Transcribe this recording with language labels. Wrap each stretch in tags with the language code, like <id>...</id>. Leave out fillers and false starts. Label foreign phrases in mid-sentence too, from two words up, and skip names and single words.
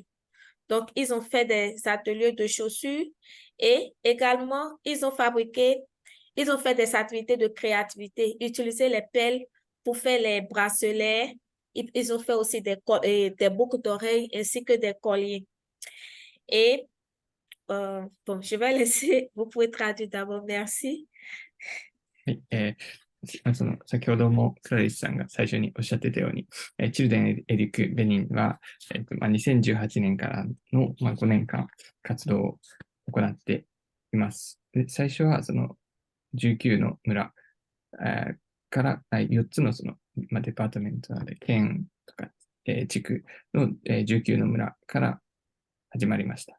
<fr>Donc, ils ont fait des ateliers de chaussures et également, ils ont fait des activités de créativité, utiliser les pelles pour faire les bracelets. Ils ont fait aussi des boucles d'oreilles ainsi que des colliers. Et, bon, je vais laisser, vous pouvez traduire d'abord, merci.</fr> <ja>はい、先ほどもクラリスさんが最初におっしゃってたように、チルデン・エリック・ベニンは、2018年からの、5年間活動を行っています。で最初はその19の村、から、4つのその、デパートメントなので、県とか、地区の、19の村から始まりました。</ja>